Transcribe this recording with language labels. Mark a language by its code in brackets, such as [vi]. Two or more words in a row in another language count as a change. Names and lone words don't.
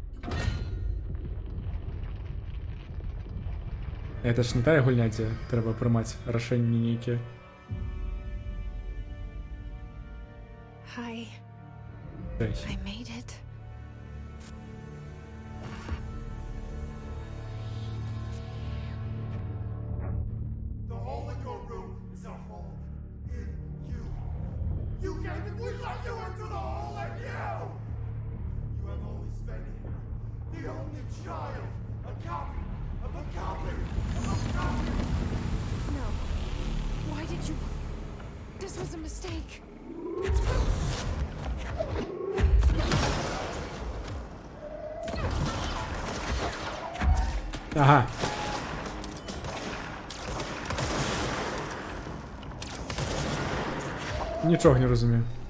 [be] Это ж не тая гульня, дзе трэба прымаць рашэнні нейкія. [en] Hi. [be] Дай. [en] I made it. The hole in your room is a hole in you. You came and we let you into the hole in you! You have always been here. The only child. A copy of a copy of a copy! No. Why did you... This was a mistake. [be] Ага. [uk] Нічого не розумію.